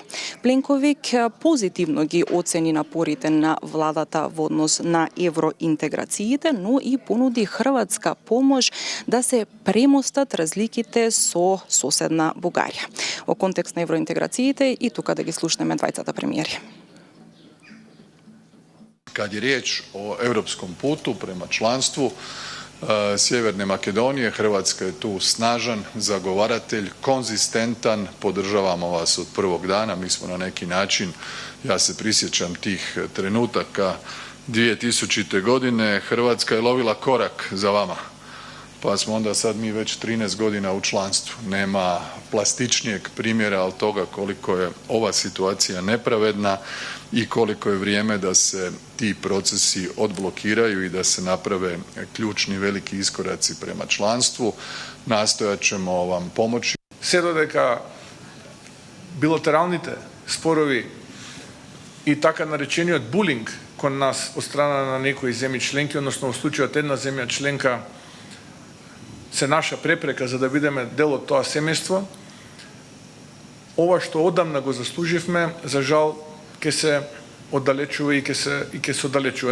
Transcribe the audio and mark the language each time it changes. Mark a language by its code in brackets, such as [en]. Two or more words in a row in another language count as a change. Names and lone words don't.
[mk] Пленковиќ позитивно ги оцени напорите на владата во однос на евроинтеграциите, но и понуди хрватска помош да се премостат разликите со соседна Бугарија. Во контекст на евроинтеграциите и тука да ги слушнеме двајцата премиери. [hr] Kad je riječ o europskom putu prema članstvu Sjeverne Makedonije, Hrvatska je tu snažan zagovaratelj, konzistentan, podržavamo vas od prvog dana. Mi smo na neki način, ja se prisjećam tih trenutaka 2000. godine, Hrvatska je lovila korak za vama. pa smo onda sad mi već 13 godina u članstvu. Nema plastičnijeg primjera od toga koliko je ova situacija nepravedna i koliko je vrijeme da se ti procesi odblokiraju i da se naprave ključni veliki iskoraci prema članstvu. Nastojat ćemo vam pomoći. [mk] Се додека билатералните спорови и така наречениот булинг кон нас од страна на некои земји членки, односно во случајот една земја членка се наша препрека за да бидеме дел од тоа семејство, ова што одамна го заслуживме, за жал ќе се оддалечува и ќе се оддалечува.